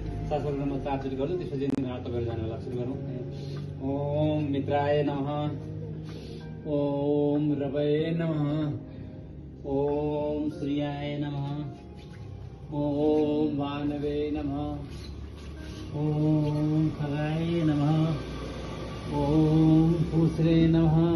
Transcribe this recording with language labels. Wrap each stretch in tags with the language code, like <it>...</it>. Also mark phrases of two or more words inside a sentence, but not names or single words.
<ne>शास्त्र म 4 चोटि गर्छु, त्यसपछि अर्थ गरेर जानु होला। सुरु गरौँ।</ne> <sa>ओम मित्राय नमः, ओम रवये नमः, ओम सूर्याय नमः, ओम भानवे नमः, ओम खगाय नमः, ओम पूसरे नमः,</sa>